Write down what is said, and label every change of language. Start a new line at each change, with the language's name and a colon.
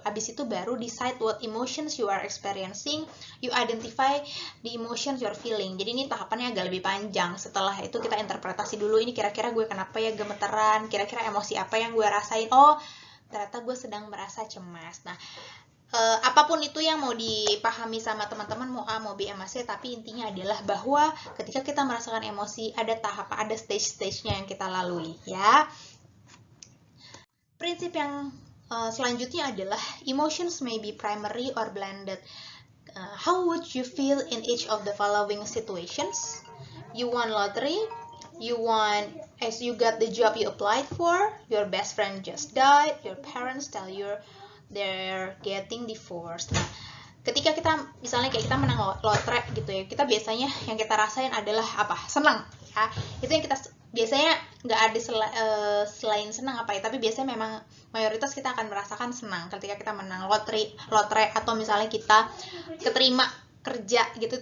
Indonesian: Abis itu baru
English: decide what emotions you are experiencing, you identify the emotions you are feeling.
Indonesian: Jadi ini tahapannya agak lebih panjang. Setelah itu kita interpretasi dulu, ini kira-kira gue kenapa ya gemeteran, kira-kira emosi apa yang gue rasain, oh ternyata gue sedang merasa cemas. Nah, apapun itu yang mau dipahami sama teman-teman, mau A, mau B, mau C, tapi intinya adalah bahwa ketika kita merasakan emosi ada tahap, ada stage-stage-nya yang kita lalui ya. Prinsip yang selanjutnya adalah
English: emotions may be primary or blended. How would you feel in each of the following situations? You won lottery, you got the job you applied for, your best friend just died, your parents tell you they're getting divorced.
Indonesian: Nah, ketika kita misalnya kayak kita menang lotre gitu ya, kita biasanya yang kita rasain adalah apa? Senang ya. Itu yang kita biasanya nggak ada selain senang apa ya, tapi biasanya memang mayoritas kita akan merasakan senang ketika kita menang lotre atau misalnya kita keterima kerja gitu.